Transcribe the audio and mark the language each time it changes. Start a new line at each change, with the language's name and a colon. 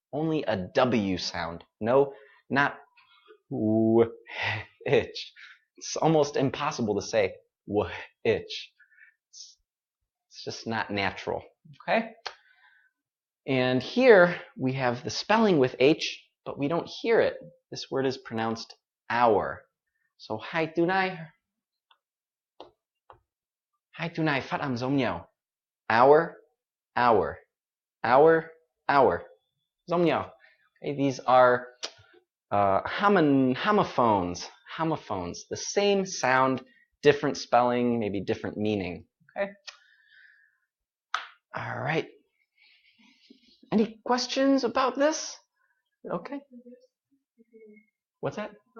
English: Only a W sound. No, not which. It's almost impossible to say which. It's just not natural. Okay? And here we have the spelling with H, but we don't hear it. This word is pronounced hour.
Vietnamese: So hai từ này phát âm giống nhau.
English: Hour, hour, hour, hour.
Vietnamese: Giống nhau.
English: Okay, these are homophones. Homophones. The same sound, different spelling, maybe different meaning. Okay? All right. Any questions about this? Okay. What's that?